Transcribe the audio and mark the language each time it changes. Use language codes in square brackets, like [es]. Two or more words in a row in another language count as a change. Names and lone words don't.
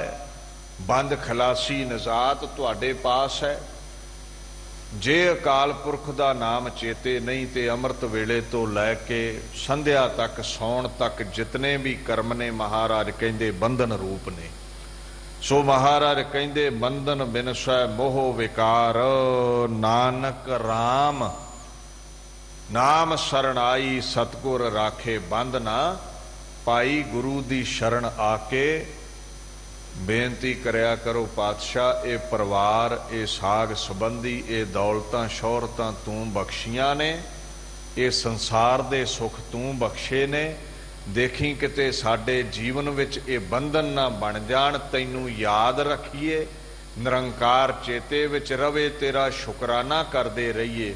[pa] ਬੰਦ ਖਲਾਸੀ ਨਿਜਾਤ ਤੁਹਾਡੇ ਪਾਸ ਹੈ। ਜੇ ਅਕਾਲ ਪੁਰਖ ਦਾ ਨਾਮ ਚੇਤੇ ਨਹੀਂ ਤੇ ਅੰਮ੍ਰਿਤ ਵੇਲੇ ਤੋਂ ਲੈਕੇ ਸੰਧਿਆ ਤੱਕ ਸੌਣ ਤੱਕ ਜਿੰਨੇ ਭੀ ਕਰਮ ਨੇ ਮਹਾਰਾਜ ਕਹਿੰਦੇ ਬੰਧਨ ਰੂਪ ਨੇ। ਸੋ ਮਹਾਰਾਜ ਕਹਿੰਦੇ ਬੰਧਨ ਬਿਨਸੈ ਮੋਹ ਵਿਕਾਰ। ਨਾਨਕ ਰਾਮ ਨਾਮ ਸ਼ਰਣ ਆਈ, ਸਤਿਗੁਰ ਰਾਖੇ ਬੰਧ ਨਾ ਪਾਈ। ਗੁਰੂ ਦੀ ਸ਼ਰਣ ਆਕੇ ਬੇਨਤੀ ਕਰਿਆ ਕਰੋ ਪਾਤਸ਼ਾਹ, ਏ ਪਰਿਵਾਰ, ਏ ਸਾਗ ਸੰਬੰਧੀ, ਏ ਦੌਲਤਾਂ ਸ਼ੋਹਰਤਾਂ ਤੂੰ ਬਖ਼ਸ਼ੀਆਂ ਨੇ, ਏ ਸੰਸਾਰ ਦੇ ਸੁਖ ਤੂੰ ਬਖ਼ਸ਼ੇ ਨੇ। ਦੇਖੀਂ ਕਿਤੇ ਸਾਡੇ ਜੀਵਨ ਵਿੱਚ ਏ ਬੰਧਨ ਨਾ ਬਣ ਜਾਣ, ਤੈਨੂੰ ਯਾਦ ਰੱਖੀਏ, ਨਿਰੰਕਾਰ ਚੇਤੇ ਵਿੱਚ ਰਵੇ, ਤੇਰਾ ਸ਼ੁਕਰਾਨਾ ਕਰਦੇ ਰਹੀਏ।